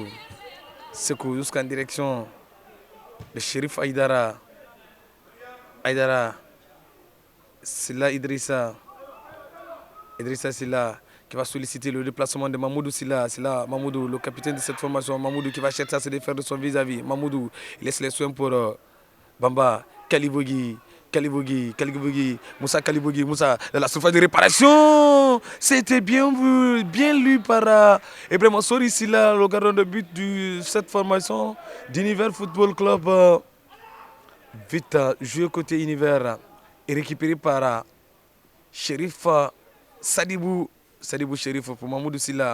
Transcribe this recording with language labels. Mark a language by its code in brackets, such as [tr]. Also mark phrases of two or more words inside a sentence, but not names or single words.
[fr] Sekou jusqu'en direction de Shérif Aïdara. Aïdara. Silla Idrissa. Idrissa Silla qui va solliciter le déplacement de Mamoudou Silla. C'est là Mamoudou, le capitaine de cette formation. Mamoudou qui va chercher à se défaire de son vis-à-vis. Mamoudou, il laisse les soins pour Bamba. Kalibougui. Moussa Kalibougui. Moussa de la surface de réparation. C'était bien vu, bien lu par Ibrahima Souri Silla, le gardien de but de cette formation d'Univers Football Club. Vite joué côté Univers et récupéré par Shérif Sadibou Shérif pour Mamoudou Silla.